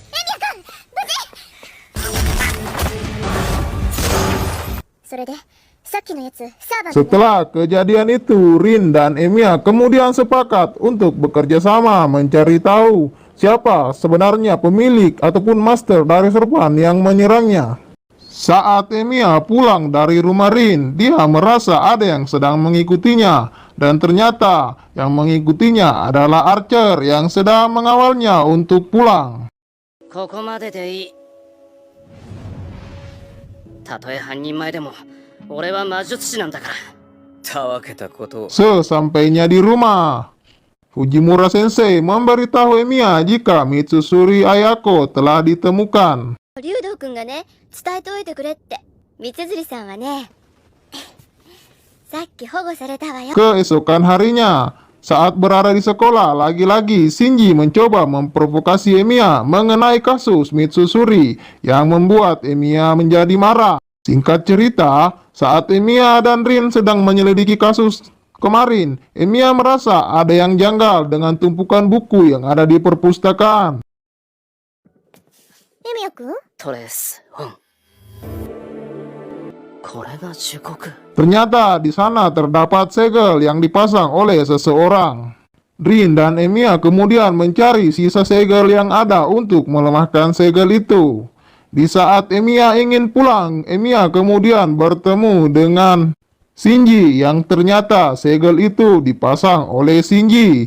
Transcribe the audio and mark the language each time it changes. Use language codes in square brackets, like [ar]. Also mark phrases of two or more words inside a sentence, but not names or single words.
[id] Setelah kejadian itu, Rin dan Emiya kemudian sepakat untuk bekerja sama mencari tahu siapa sebenarnya pemilik ataupun master dari servan yang menyerangnya. Saat Emiya pulang dari rumah Rin, dia merasa ada yang sedang mengikutinya, dan ternyata yang mengikutinya adalah Archer yang sedang mengawalnya untuk pulang. [ja] ここまででいい。たとえ半人前でも俺は魔術師なんだから。たわけたことを。 [id] Sesampainya di rumah, Fujimura Sensei memberitahu Emiya jika Mitsusuri Ayako telah ditemukan. [ja] 竜道くんがね、伝えておいてくれって。三鶴さんはね、さっき保護されたわよ。 [id] Keesokan harinya, saat berada di sekolah, lagi-lagi Shinji mencoba memprovokasi Emiya mengenai kasus Mitsusuri yang membuat Emiya menjadi marah. Singkat cerita, saat Emiya dan Rin sedang menyelidiki kasus kemarin, Emiya merasa ada yang janggal dengan tumpukan buku yang ada di perpustakaan. [ja] エミヤくん？トレスオン。これが忠告。 [id] Ternyata di sana terdapat segel yang dipasang oleh seseorang. Rin dan Emiya kemudian mencari sisa segel yang ada untuk melemahkan segel itu. Di saat Emiya ingin pulang, Emiya kemudian bertemu dengan Shinji yang ternyata segel itu dipasang oleh Shinji.